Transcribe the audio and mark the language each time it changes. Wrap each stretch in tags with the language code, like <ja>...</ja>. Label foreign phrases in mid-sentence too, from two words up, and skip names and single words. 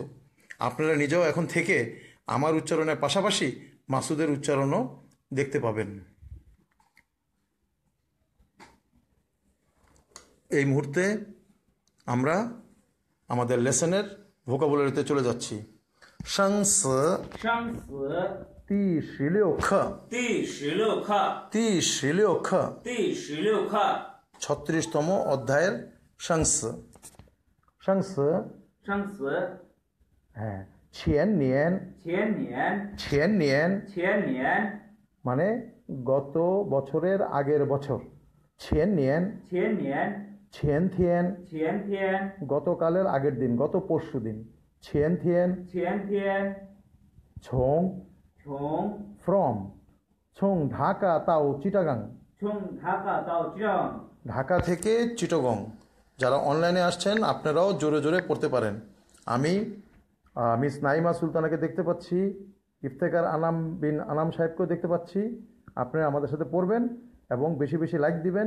<bn>আপনারা নিজেও এখন থেকে আমার উচ্চারণের পাশাপাশি মাসুদের উচ্চারণও দেখতে পাবেন। এই মুহূর্তে আমরা আমাদের লেসনের ভোকাবুলারিতে চলে যাচ্ছি।</bn> <zh>生死第16课</zh> <bn>36তম অধ্যায়ের 生死。হ্যাঁ, 前年 মানে গত বছরের আগের বছর।</bn> <zh>前年前天</zh> <bn>গতকালের আগের দিন, গত পরশু দিন।</bn> <zh>前天从</zh> <bn>from 从 ঢাকা到চিটাগাং, ঢাকা থেকে চিটাগং। যারা অনলাইনে আসছেন আপনারাও জোরে পড়তে পারেন। আমি মিস নাইমা সুলতানাকে দেখতে পাচ্ছি, ইফতেখার আনাম বিন আনাম সাহেবকেও দেখতে পাচ্ছি। আপনারা আমাদের সাথে পড়বেন এবং বেশি লাইক দিবেন।</bn>